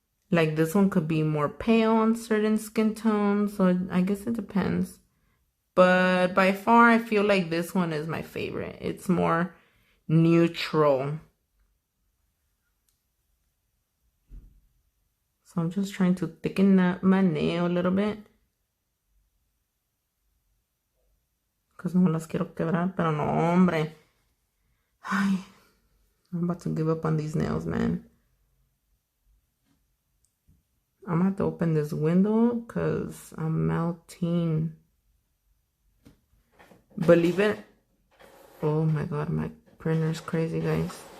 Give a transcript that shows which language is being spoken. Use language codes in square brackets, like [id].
[en] Like this one could be more pale on certain skin tones, so I guess it depends. But by far, I feel like this one is my favorite. It's more neutral. So I'm just trying to thicken up my nail a little bit. Because [es] no las quiero quebrar, pero no, hombre. [en] Ay, I'm about to give up on these nails, man. I'm gonna have to open this window because I'm melting. Believe it. Oh my god, my printer's crazy, guys.